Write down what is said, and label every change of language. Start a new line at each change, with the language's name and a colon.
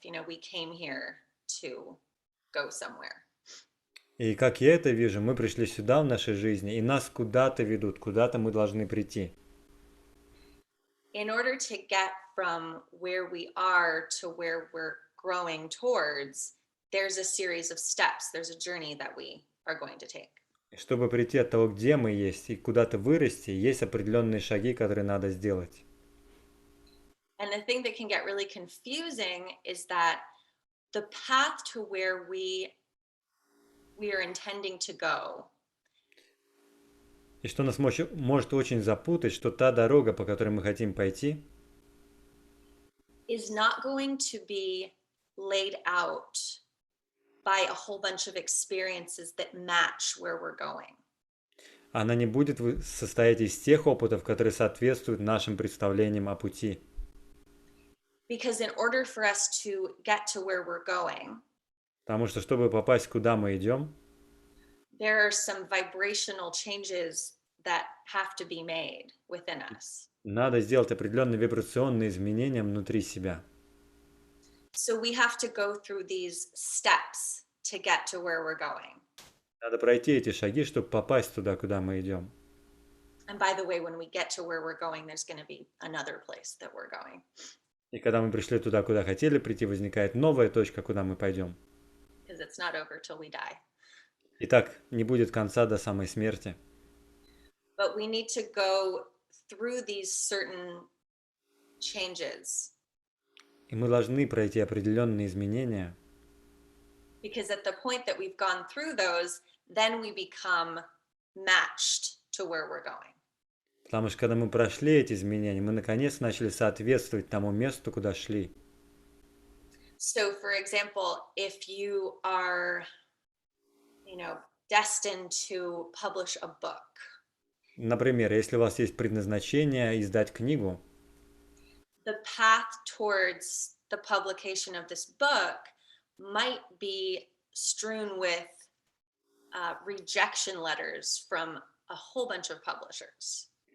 English: You know, we came here to go somewhere.
Russian: И как я это вижу, мы пришли сюда в нашей жизни, и нас куда-то ведут, куда-то мы должны прийти.
English: In order to get from where we are to where we're growing towards, there's a series of steps. There's a journey that we are going to take.
Russian: И чтобы прийти от того, где мы есть, и куда-то вырасти, есть определенные шаги, которые надо сделать.
English: And the thing that can get really confusing is that the path to where we are intending to go
Russian: И что нас может очень запутать, что та дорога, по которой мы хотим пойти,
English: is not going to be laid out by a whole bunch of experiences that match where we're going.
Russian: она не будет состоять из тех опытов, которые соответствуют нашим представлениям о пути.
English: Because in order for us to get to where we're going,
Russian: Потому что, чтобы попасть куда мы идем,
English: there are some vibrational changes that have to be made within us.
Russian: надо сделать определенные вибрационные изменения внутри себя.
English: So we have to go through these steps to get to where we're going.
Russian: Надо пройти эти шаги, чтобы попасть туда, куда мы идем.
English: And by the way, when we get to where we're going, there's going to be another place that we're going.
Russian: И когда мы пришли туда, куда хотели прийти, возникает новая точка, куда мы пойдем.
English: Because it's not over till we die.
Russian: Итак, не будет конца до самой смерти.
English: But we need to go through these certain changes.
Russian: И мы должны пройти определенные изменения,
English: Because at the point that we've gone through those, then we become matched to where we're going.
Russian: потому что когда мы прошли эти изменения, мы наконец начали соответствовать тому месту, куда шли.
English: So, for example, if you are, destined to publish a book,
Russian: Например, если у вас есть предназначение издать книгу,
English: the path towards the publication of this book might be strewn with rejection letters from a whole bunch of publishers.